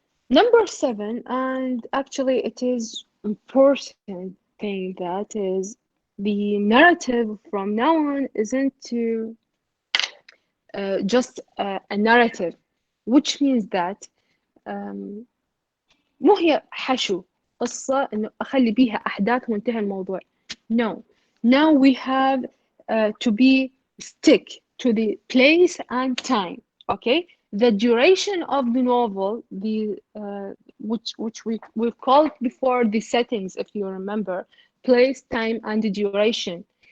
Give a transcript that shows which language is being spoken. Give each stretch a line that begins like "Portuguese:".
English: Number 7, and actually it is important thing, that is the narrative from now on isn't to just a narrative, which means that
Arabic: مو هي حشو قصة إنه أخلي بيها أحداث وانتهى الموضوع.
English: No. Now we have to be stick to the place and time. Okay. The duration of the novel, which we've called before the settings, if you remember, place, time, and the duration.